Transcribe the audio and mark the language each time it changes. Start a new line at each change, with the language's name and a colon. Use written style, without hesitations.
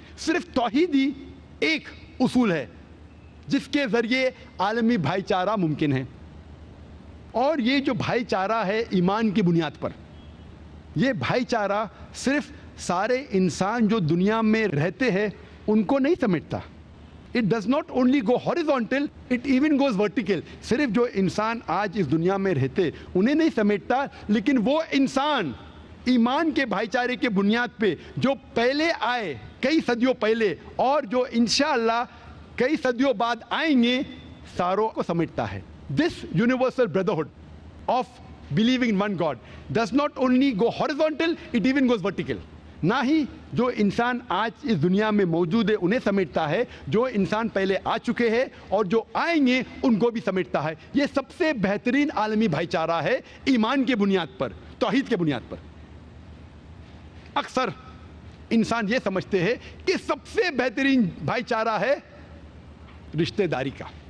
Urdu: صرف توحید ہی ایک اصول ہے جس کے ذریعے عالمی بھائی چارہ ممکن ہے. اور یہ جو بھائی چارہ ہے ایمان کی بنیاد پر، یہ بھائی چارہ صرف سارے انسان جو دنیا میں رہتے ہیں ان کو نہیں سمیٹتا.
English: It does not only go horizontal, it even goes vertical.
Urdu: صرف جو انسان آج اس دنیا میں رہتے انہیں نہیں سمیٹتا، لیکن وہ انسان ایمان کے بھائی چارے کے بنیاد پہ جو پہلے آئے کئی صدیوں پہلے اور جو انشاءاللہ کئی صدیوں بعد آئیں گے ساروں کو سمجھتا ہے.
English: This universal brotherhood of believing in one God does not only go horizontal, it even goes vertical.
Urdu: نہ ہی جو انسان آج اس دنیا میں موجود ہے انہیں سمیٹتا ہے، جو انسان پہلے آ چکے ہیں اور جو آئیں گے ان کو بھی سمیٹتا ہے. یہ سب سے بہترین عالمی بھائی چارہ ہے ایمان کے بنیاد پر، توحید کے بنیاد پر. اکثر انسان یہ سمجھتے ہیں کہ سب سے بہترین بھائی چارہ ہے رشتہ داری کا.